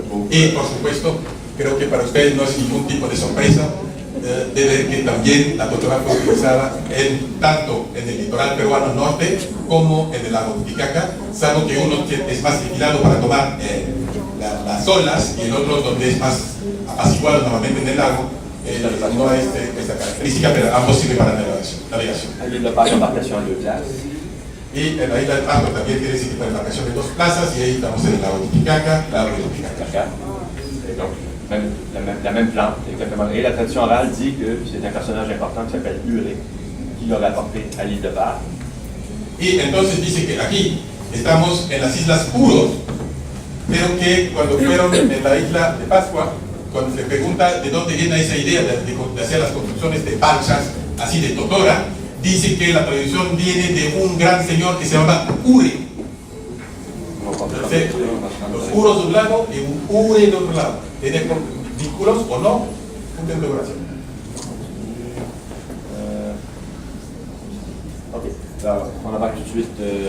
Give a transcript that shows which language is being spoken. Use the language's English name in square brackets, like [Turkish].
[Spanish] Y por supuesto, creo que para ustedes no es ningún tipo de sorpresa de ver que también la totora fue utilizada tanto en el litoral peruano norte como en el lago Titicaca, salvo que uno es más inclinado para tomar las olas y el otro donde es más apaciguado normalmente en el lago. No hay esta característica, pero ambos sirven para navegación. Hay [French] le parc d'embarcation en 2 places. [Spanish] Y en la isla de Pascua también tiene ese tipo de embarcación de 2 plazas, y ahí estamos en el lago Titicaca, lago de Titicaca. [French] Et donc, la même plante, exactement. Et la tradition orale dit que c'est un personnage important qui s'appelle Uré, qui l'aurait apporté à l'île de Pâques. [Spanish] Y entonces dice que aquí estamos en las Islas Puros, pero que cuando fueron en la isla de Pascua, cuando se pregunta de dónde viene esa idea de hacer las construcciones de balsas, así de totora, dice que la tradición viene de un gran señor que se llama Ure. Entonces, los puros de un lado y un Ure de otro lado. ¿Tiene vínculos o no? Punto de interrogación. [French] Ok, alors on embarque tout de suite.